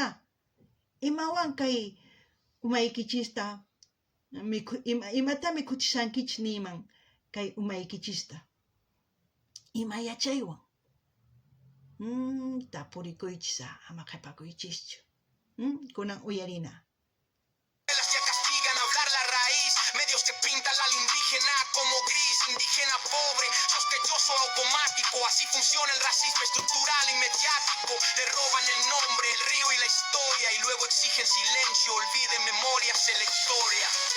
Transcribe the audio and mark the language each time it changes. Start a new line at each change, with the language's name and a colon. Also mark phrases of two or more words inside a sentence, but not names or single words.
Quechua: Imawan kay umaykichista imata mikuchishankichis niyman kay umaykichista. Ima yachaywan. Tapurikuychis ama qhipakuychischu. Kunan uyarina.
Spanish: Se castigan a hablar la raíz, medios que pintan al indígena como gris, indígena pobre, sospechoso automático, así funciona el racismo estructural y mediático, le roban el nombre, el río y la historia, y luego exigen silencio, olviden memoria selectoria.